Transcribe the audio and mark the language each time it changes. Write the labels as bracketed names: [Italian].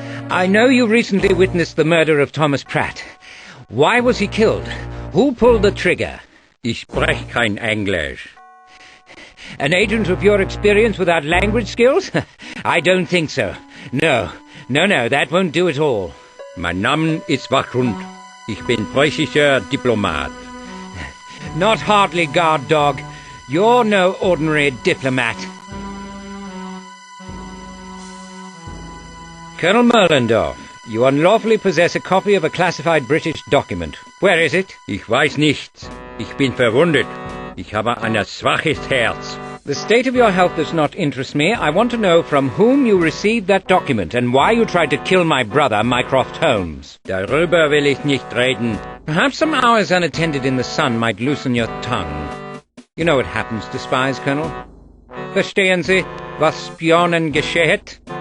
[English] I know you recently witnessed the murder of Thomas Pratt. Why was he killed? Who pulled the trigger? [German] Ich sprech kein Englisch. [English] An agent of your experience without language skills? I don't think so. No, that won't do at all. [German] Mein Name ist Wachhund. Ich bin preußischer Diplomat. [English] Not hardly, guard dog. You're no ordinary diplomat. Colonel Merlendorf, you unlawfully possess a copy of a classified British document. Where is it? [German] Ich weiß nichts. Ich bin verwundet. Ich habe ein schwaches Herz. [English] The state of your health does not interest me. I want to know from whom you received that document and why you tried to kill my brother, Mycroft Holmes. [German] Darüber will ich nicht reden. [English] Perhaps some hours unattended in the sun might loosen your tongue. You know what happens to spies, Colonel? [German] Verstehen Sie, was Spionen geschieht?